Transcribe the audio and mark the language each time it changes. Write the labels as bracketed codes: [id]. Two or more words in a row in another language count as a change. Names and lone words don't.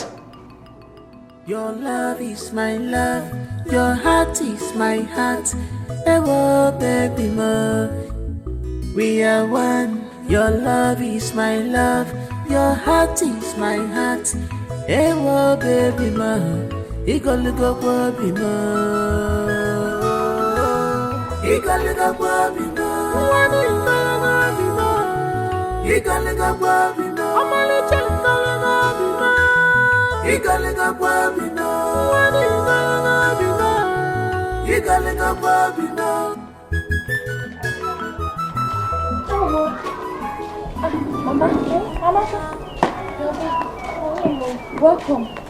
[en] Your love is my love, your heart is my heart. [yo] Ewo baby mo, [en] we are one. Your love is my love, your heart is my heart. [yo] Ewo baby mo, igolugo baby mo, igolugo baby mo, igolugo baby mo, [ig] omalicha igolugo [yo] baby mo. [en] You gotta go, baby, no. You gotta go, baby, no. Mama, welcome.